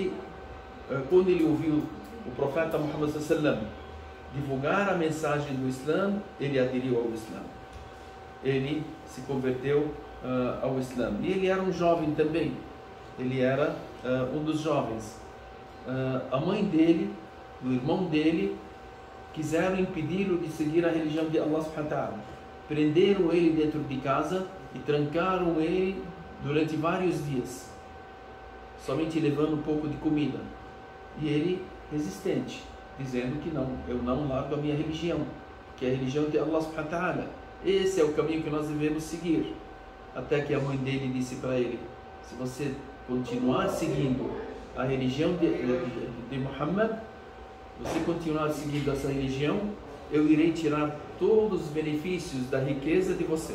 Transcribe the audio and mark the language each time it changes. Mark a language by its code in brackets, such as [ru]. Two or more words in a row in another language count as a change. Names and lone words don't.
[pt] E quando ele ouviu o profeta Muhammad sallam divulgar a mensagem do Islã, ele aderiu ao Islã. Ele se converteu ao Islã. E ele era um jovem também. Ele era um dos jovens. A mãe dele, o irmão dele, quiseram impedi-lo de seguir a religião de Allah [ar] سبحانه وتعالى. [pt] Prenderam ele dentro de casa e trancaram ele durante vários dias, somente levando um pouco de comida. E ele resistente, dizendo que não, eu não largo a minha religião, que é a religião de Allah [ar] سبحانه وتعالى. [pt] Esse é o caminho que nós devemos seguir. Até que a mãe dele disse para ele: se você continuar seguindo a religião de Muhammad, você continuar seguindo essa religião, eu irei tirar todos os benefícios da riqueza de você.